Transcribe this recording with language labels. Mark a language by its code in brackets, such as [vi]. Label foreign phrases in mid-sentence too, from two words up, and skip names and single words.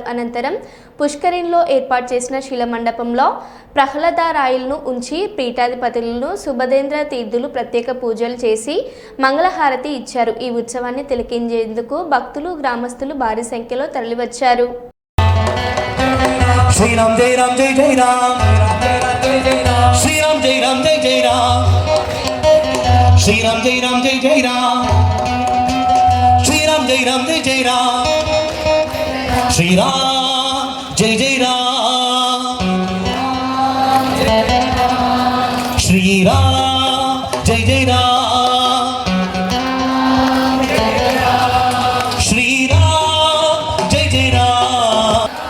[te] అనంతరం పుష్కరిణిలో ఏర్పాటు చేసిన శిలమండపంలో ప్రహ్లాదరాయులను ఉంచి పీఠాధిపతులను సుభదేంద్ర తీర్థులు ప్రత్యేక పూజలు చేసి మంగళహారతి ఇచ్చారు. ఈ ఉత్సవాన్ని తిలకించేందుకు భక్తులు గ్రామస్తులు భారీ సంఖ్యలో తరలివచ్చారు. [hi] राम जय राम जय जय राम श्री राम जय राम जय जय राम श्री राम जय राम जय जय राम श्री राम जय राम जय जय राम श्री राम जय जय राम श्री राम जय जय राम श्री राम जय जय राम